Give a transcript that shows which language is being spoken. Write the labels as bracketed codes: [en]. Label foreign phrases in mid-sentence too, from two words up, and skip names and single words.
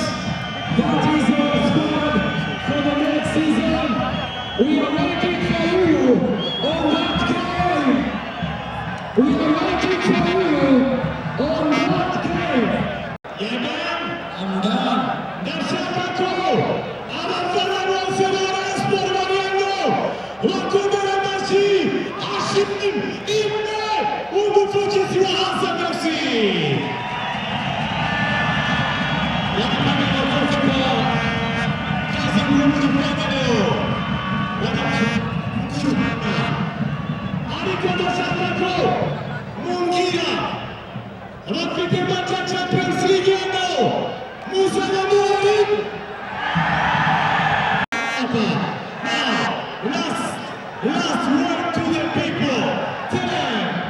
[en] That is our squad for the next season. We are waiting for you on that game. We are waiting for you on that game. You're done? I'm done. [rw] Ndashaka abafana bose ba Rayon Sports bagenda bakundana amashyi ashimwe imwe umuvugizi wa Hassan Merci. [sw] Kazi ngumu kufanya leo. [rw] Ariko ndashaka ko mungira abafite match ya Champions League yano muzana muri [en] last word to the people. Tell them.